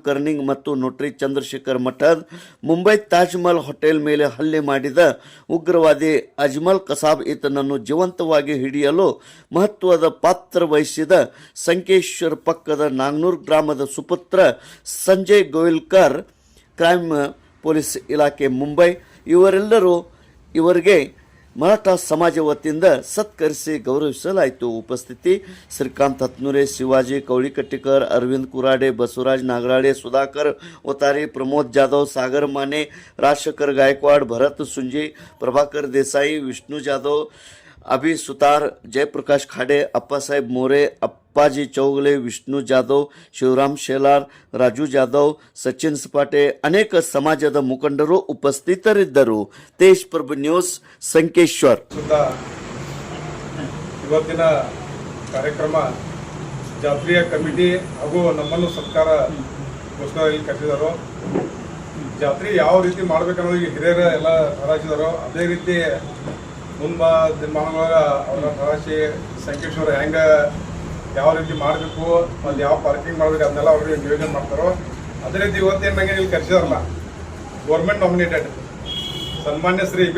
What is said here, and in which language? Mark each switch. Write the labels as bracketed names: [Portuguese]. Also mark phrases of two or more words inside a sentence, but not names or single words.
[Kannada] ಕರ್ನಿಂಗ್ ಮತ್ತು ನೋಟ್ರಿ ಚಂದ್ರಶೇಖರ್ ಮಠದ್, ಮುಂಬೈ ತಾಜ್ ಮಹಲ್ ಹೋಟೆಲ್ ಮೇಲೆ ಹಲ್ಲೆ ಮಾಡಿದ ಉಗ್ರವಾದಿ ಅಜ್ಮಲ್ ಕಸಾಬ್ ಈತನನ್ನು ಜೀವಂತವಾಗಿ ಹಿಡಿಯಲು ಮಹತ್ವದ ಪಾತ್ರ ವಹಿಸಿದ ಸಂಕೇಶ್ವರ ಪಕ್ಕದ ನಾಗ್ನೂರ್ ಗ್ರಾಮದ ಸುಪುತ್ರ ಸಂಜಯ್ ಗೋವಿಲ್ಕರ್, ಕ್ರೈಮ್ ಪೊಲೀಸ್ ಇಲಾಖೆ ಮುಂಬೈ ಇವರೆಲ್ಲರೂ ಇವರಿಗೆ ಮರಾಠ ಸಮಾಜ ವತಿಯಿಂದ ಸತ್ಕರಿಸಿ ಗೌರವಿಸಲಾಯಿತು. ಉಪಸ್ಥಿತಿ ಶ್ರೀಕಾಂತ್ ಹತ್ನೂರೆ, ಶಿವಾಜಿ ಕವಳಿಕಟ್ಟಿಕರ್, ಅರವಿಂದ್ ಕುರಾಡೆ, ಬಸವರಾಜ್ ನಾಗರಾळे, ಸುಧಾಕರ್ ओतारे, प्रमोद जाधव, सागर माने, राजशेखर गायकवाड, भरत सुंजी, प्रभाकर देसाई, विष्णू जाधव, अभि सुतार, जयप्रकाश खाडे, अप्पासाहेब मोरे, अप्पाजी चौगले, विष्णू जाधव, शिवराम शेलार, राजू जाधव, सचिन सपाटे, अनेक ಸಮಾಜದ ಮುಖಂಡರು ಉಪಸ್ಥಿತರಿದ್ದರು. ತೇಜ್ ಪ್ರಭು ನ್ಯೂಸ್ ಸಂಕೇಶ್ವರ್. ಇವತ್ತಿನ ಕಾರ್ಯಕ್ರಮ ಜಾತ್ರೆಯ ಕಮಿಟಿ ಹಾಗೂ ನಮ್ಮನ್ನು ಸರ್ಕಾರ ಘೋಷಣೆ ಕರೆದಿದ್ದಾರೋ, ಜಾತ್ರೆ ಯಾವ ರೀತಿ ಮಾಡ್ಬೇಕನ್ನೋದು ಹಿರಿಯರ ಎಲ್ಲ ಭರಾಯಿಸಿದಾರೋ ಅದೇ ರೀತಿ ದಿನಮಾನಗಳಾಗ ಅವರ ಭರಾಯಿಸಿ ಸಂಕೇಶ್ವರ ಹೆಂಗೆ ಯಾವ ರೀತಿ ಮಾಡಬೇಕು ಮತ್ತು ಯಾವ ಪಾರ್ಕಿಂಗ್ ಮಾಡಬೇಕು ಅದನ್ನೆಲ್ಲ ಅವ್ರಿಗೆ ನಿಯೋಜನೆ ಮಾಡ್ತಾರೋ ಅದೇ ರೀತಿ ಇವತ್ತೇನು ನನಗೆ ಇಲ್ಲಿ ಕರೆಸಿದಾರಲ್ಲ, ಗೌರ್ಮೆಂಟ್ ನಾಮಿನೇಟೆಡ್ ಸನ್ಮಾನ್ಯ ಶ್ರೀ ಎ.ಬಿ.